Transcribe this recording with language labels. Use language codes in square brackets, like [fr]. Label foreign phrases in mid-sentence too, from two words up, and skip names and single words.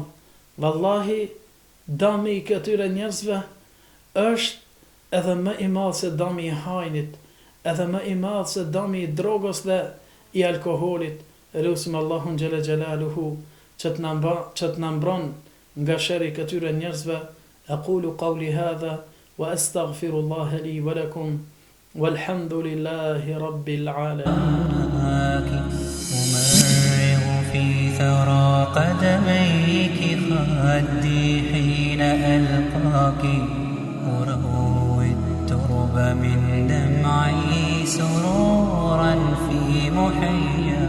[sq] Wallahi, dami i këtyre njerëzve është edhe më i madh se dami i hajnit, edhe më i madh se dami i drogës dhe i alkoholit. E lusim Allahun [ar] جل جلاله [sq] që të na mbron nga sherri i këtyre njerëzve. [ar] أقول قولي هذا وأستغفر الله لي ولكم والحمد لله رب العالمين. في ثرى قدميك خدي حين ألقاك أروي الترب من دمعي سرورا في محيا